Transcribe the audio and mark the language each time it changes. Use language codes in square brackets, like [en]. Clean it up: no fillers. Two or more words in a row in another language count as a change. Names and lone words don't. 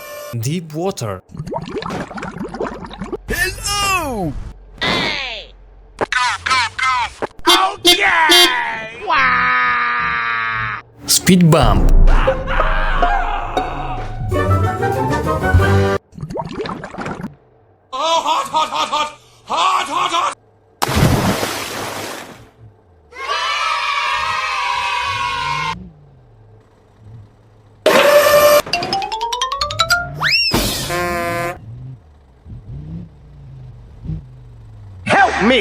[en] Deep water. Hello! Hey! Go, go, go! Okay! Wow! Speed bump. Oh, hot, hot, hot, hot! Hot, hot, hot! Help me!